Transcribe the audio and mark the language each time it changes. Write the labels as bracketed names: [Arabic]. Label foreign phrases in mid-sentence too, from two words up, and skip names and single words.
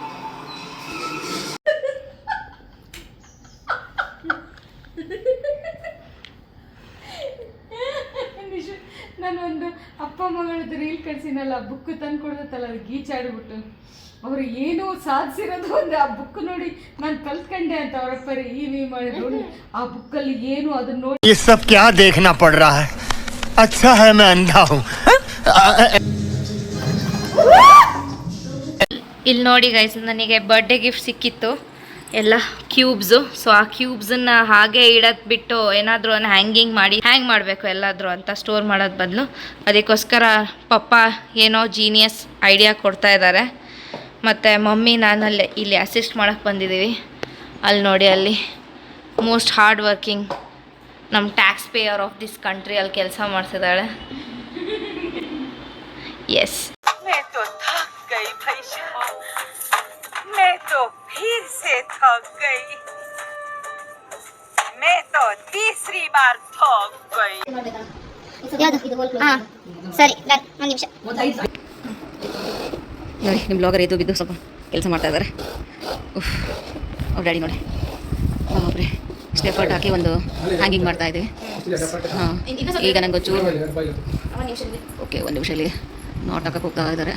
[Kannada] ನಾನೊಂದು ಅಪ್ಪ ಮಗಳದ್ದು ರೀಲ್ ಕಳ್ಸಿನಲ್ಲ, ಬುಕ್ ತಂದು ಕೊಡ್ತಲ್ಲ, ಅದು ಗೀಚಾಡ್ಬಿಟ್ಟು ಅವರು ಏನೋ ಸಾಧಿಸಿರೋದು ಒಂದು ಆ ಬುಕ್ ನೋಡಿ ನಾನು ಕಲ್ತ್ಕೊಂಡೆ ಅಂತ ಅವರಪ್ಪ ಈ ಮಾಡಿದ್ರು. ಆ ಬುಕ್ಕಲ್ಲಿ ಏನು ಅದನ್ನ ನೋಡಿ [Hindi] ये सब क्या देखना पड़ रहा है. अच्छा है मैं अंधा हूँ. [Kannada] ಇಲ್ಲಿ ನೋಡಿ ಗೈಸ್, ನನಗೆ [English] birthday gift [Kannada] ಸಿಕ್ಕಿತ್ತು, ಎಲ್ಲ ಕ್ಯೂಬ್ಸು. ಸೊ ಆ ಕ್ಯೂಬ್ಸನ್ನು ಹಾಗೆ ಇಡೋದು ಬಿಟ್ಟು ಏನಾದರೂ ಹ್ಯಾಂಗ್ ಮಾಡಬೇಕು ಎಲ್ಲಾದರೂ ಅಂತ ಸ್ಟೋರ್ ಮಾಡೋದು ಬದಲು. ಅದಕ್ಕೋಸ್ಕರ ಪಪ್ಪ ಏನೋ ಜೀನಿಯಸ್ ಐಡಿಯಾ ಕೊಡ್ತಾ ಇದ್ದಾರೆ. ಮತ್ತು ಮಮ್ಮಿ ನಾನಲ್ಲೇ ಇಲ್ಲಿ ಅಸಿಸ್ಟ್ ಮಾಡೋಕ್ಕೆ ಬಂದಿದ್ದೀವಿ. ಅಲ್ಲಿ ನೋಡಿ, ಅಲ್ಲಿ [English] most hard working [Kannada] ನಮ್ಮ [English] tax payer of this country [Kannada] ಅಲ್ಲಿ ಕೆಲಸ ಮಾಡ್ತಿದ್ದಾಳೆ. ಎಸ್, [Hindi] मैं तो थक गई भाई साहब, मैं तो फिर से थक गई, मैं तो तीसरी बार थक गई. [Kannada] ಸರಿ ಒಂದು ನಿಮಿಷ. ನೋಡಿ ನಿಮ್ಮ ಬ್ಲಾಗರ್ ಎದ್ದು ಬಿದ್ದು ಸ್ವಲ್ಪ ಕೆಲಸ ಮಾಡ್ತಾ ಇದ್ದಾರೆ. ಅವ್ರ ಡ್ಯಾಡಿ ನೋಡಿ ಬಾಬ್ರೆ ಸ್ಟೆಫರ್ಟ್ ಹಾಕಿ ಒಂದು ಹ್ಯಾಂಗಿಂಗ್ ಮಾಡ್ತಾ ಇದ್ದೀವಿ. ಹಾಂ, ಈಗ ನಂಗೆ ಒಂಚೂರು ಓಕೆ, ಒಂದು ನಿಮಿಷದಲ್ಲಿ ನಾಟ್ ಹಾಕಕ್ಕೆ ಹೋಗ್ತಾ ಇದ್ದಾರೆ.